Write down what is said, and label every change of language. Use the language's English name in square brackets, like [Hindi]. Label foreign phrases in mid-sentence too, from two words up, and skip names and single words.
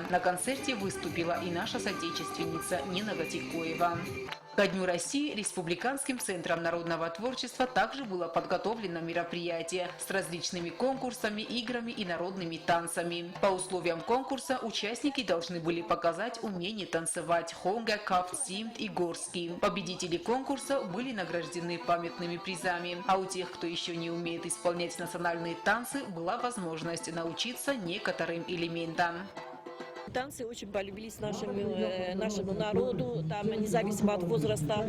[Russian] На концерте выступила и наша соотечественница Нина Гатикоева. Ко Дню России Республиканским центром народного творчества также было подготовлено мероприятие с различными конкурсами, играми и народными танцами. По условиям конкурса участники должны были показать умение танцевать хонга, кафт, симт и горский. Победители конкурса были награждены памятными призами, а у тех, кто еще не умеет исполнять национальные танцы, была возможность научиться некоторым элементам. Танцы очень полюбились нашему народу, там, независимо от возраста.